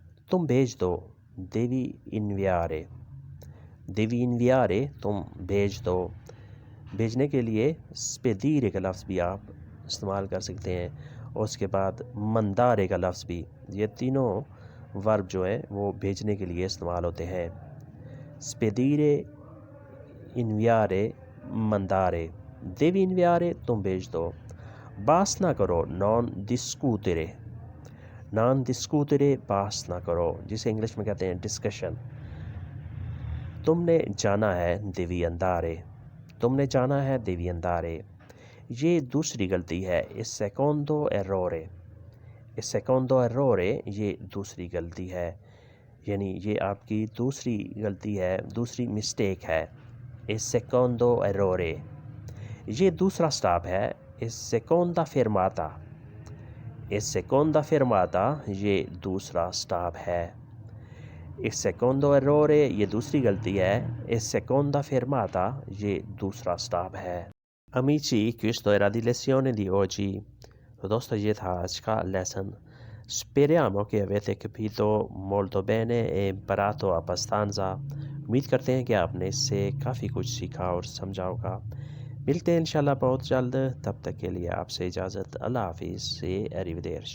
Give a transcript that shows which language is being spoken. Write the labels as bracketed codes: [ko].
[hi] तुम भेज दो। [it] Devi inviare। Devi inviare [hi] तुम भेज दो। भेजने के लिए spedire का लफ्ज़ भी आप इस्तेमाल कर सकते हैं। और उसके बाद mandare का लफ्ज़ भी। ये तीनों वर्ब जो हैं वो भेजने के लिए इस्तेमाल होते हैं। [it] spedire, inviare, mandare। Devi inviare [hi] तुम भेज दो। बास ना करो। [it] Non discutere। Non discutere [hi] बास ना करो, जिसे इंग्लिश में कहते हैं डिस्कशन। तुमने जाना है। [it] Devi andare। [hi] तुमने जाना है। [it] Devi andare। [hi] ये दूसरी गलती है। [it] इस secondo errore। इस secondo errore [hi] ये दूसरी गलती है, यानी ये आपकी दूसरी गलती है, दूसरी मिस्टेक है। [it] इस secondo errore [hi] ये दूसरा स्टॉप है। [it] इस seconda fermata। इस seconda fermata [hi] ये दूसरा स्टॉप है। [it] इस secondo errore [hi] ये दूसरी गलती है। [it] इस seconda fermata [hi] ये दूसरा स्टॉप है। [it] Amici, questo era di lezione di oggi। [hi] तो दोस्तों ये था आज का lesson. [it] Speriamo che avete capito molto bene e imparato abbastanza। [hi] उम्मीद करते हैं कि आपने इससे काफ़ी कुछ सीखा और समझा होगा। मिलते हैं इंशाल्लाह बहुत जल्द, तब तक के लिए आपसे इजाज़त। अल्लाह हाफ़िज़ से अरिवदेर्श।